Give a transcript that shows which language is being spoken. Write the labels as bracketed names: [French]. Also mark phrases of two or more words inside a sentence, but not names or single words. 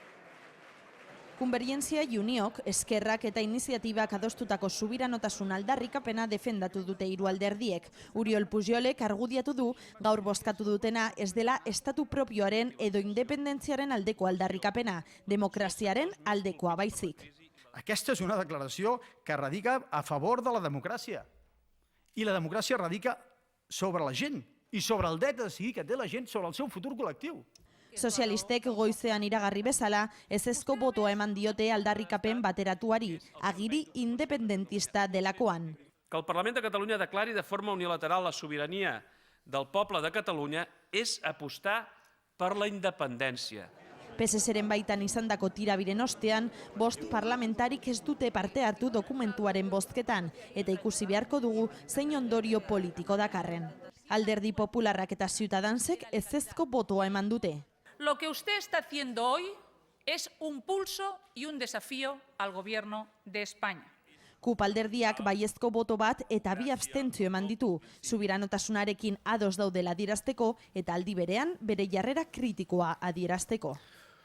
[Basque] Konvergentzia Uniok, Eskerrak eta Iniziatibak adostutako subiranotasun aldarrikapena defendatu dute hiru alderdiek. Uriol Pujolek argudiatu du gaur bozkatu dutena ez dela estatu propioaren edo independentziaren aldeko aldarrikapena, demokraziaren aldekoa baizik. [Catalan] Aquesta és una declaració que radica a favor de la democràcia. I la democràcia radica sobre la gent i sobre el dret a decidir que té la gent sobre el seu futur col·lectiu. [Basque] Sozialistek goizean iragarri bezala, ezezko botoa eman diote aldarrikapen bateratuari, agiri independentista delakoan. [Catalan] Que el Parlament de Catalunya declari de forma unilateral la sobirania del poble de Catalunya és apostar per la independència. [Basque] PSSren baitan izandako tirabiren ostean, 5 parlamentarik ez dute parte hartu dokumentuaren bozketan, eta ikusi beharko dugu zein ondorio politiko dakarren. Alderdi Popularrak eta Ciutadansek ezezko botoa eman dute. [Spanish] Lo que usted está haciendo hoy es un pulso y un desafío al gobierno de España. [Basque] KUP alderdiak baiezko boto bat eta 2 abstentzio eman ditu, subiranotasunarekin ados daudela adierazteko eta aldi berean bere jarrera kritikoa adierazteko.